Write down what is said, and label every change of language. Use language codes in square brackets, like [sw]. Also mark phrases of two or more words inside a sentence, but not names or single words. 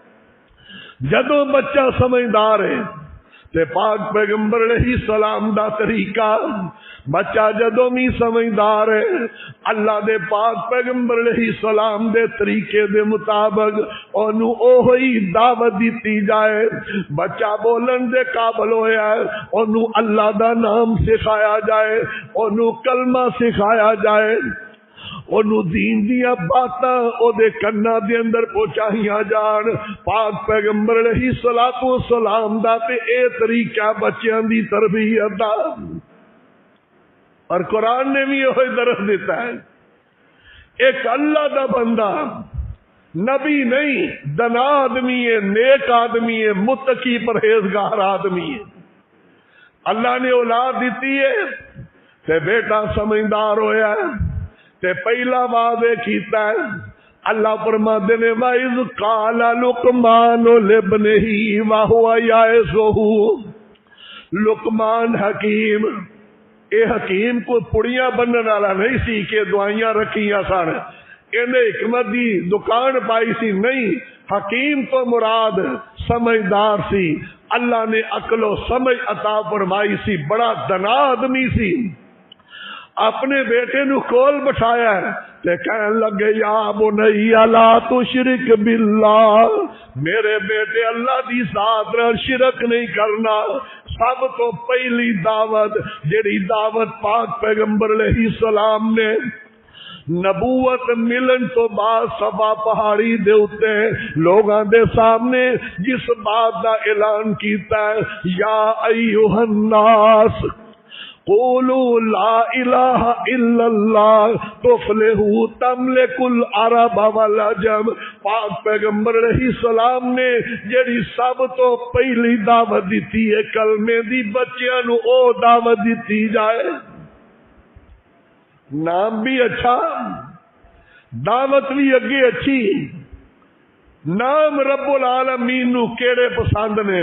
[pa] جدوں بچہ سمجھدار ہے تے پاک پیغمبر [ar] علیہ السلام [pa] دا طریقہ، بچہ جدوں بھی سمجھدار ہے اللہ دے پاک پیغمبر [ar] علیہ السلام [pa] دے طریقے دے مطابق اونوں اوہی دعوت دیتی جائے۔ بچہ بولن دے قابل ہویا ہے اونوں اللہ دا نام سکھایا جائے، اونوں کلمہ سکھایا جائے، اونوں دین دیا باتاں او دے کنا دے اندر پہنچائیاں جان۔ پاک پیغمبر [ar] علیہ الصلوۃ والسلام [pa] دا تے اے طریقہ بچیاں دی تربیت دا، اور قرآن نے بھی یہ درس دیتا ہے۔ ایک اللہ دا بندہ نبی نہیں، دنا آدمی ہے، نیک آدمی ہے، متقی پرہیزگار آدمی ہے، اللہ نے اولاد دیتی ہے تے بیٹا سمجھدار ہویا ہے تے پہلا وعدے کیتا ہے۔ اللہ فرماتے نے [ar] وَإِذْ قَالَ لُقْمَانُ لِابْنِهِ وَهُوَ يَعِظُهُ، [pa] لقمان حکیم، اے حکیم کو پڑیاں بننے والا نہیں سی کہ دعائیاں رکھیاں سن، انہیں حکمت دی دکان پائی سی نہیں، حکیم تو مراد سمجھدار سی، اللہ نے عقل و سمجھ عطا فرمائی سی، بڑا دنا آدمی سی۔ اپنے بیٹے نو کول بٹھایا تے کہن لگے [ar] یا بنی لا تشرک باللہ، [pa] میرے بیٹے اللہ دی ذات نال شرک نہیں کرنا۔ سب تو پہلی دعوت جڑی دعوت پاک پیغمبر [ar] علیہ السلام [pa] نے نبوت ملن تو بعد صفا پہاڑی دے اتے لوگاں دے سامنے جس بات دا اعلان کیتا ہے، [ar] یا ایھا الناس قولوا لا الہ الا اللہ تفلحوا تملک العرب والعجم۔ [pa] پاک پیغمبر [ar] علیہ السلام [pa] نے جڑی سب تو پہلی دعوت دیتی ہے کلمے دی، بچیاں نو او دعوت دیتی جائے۔ نام بھی اچھا، دعوت بھی اگے اچھی۔ نام [ar] رب العالمین [pa] نو کیڑے پسند نے؟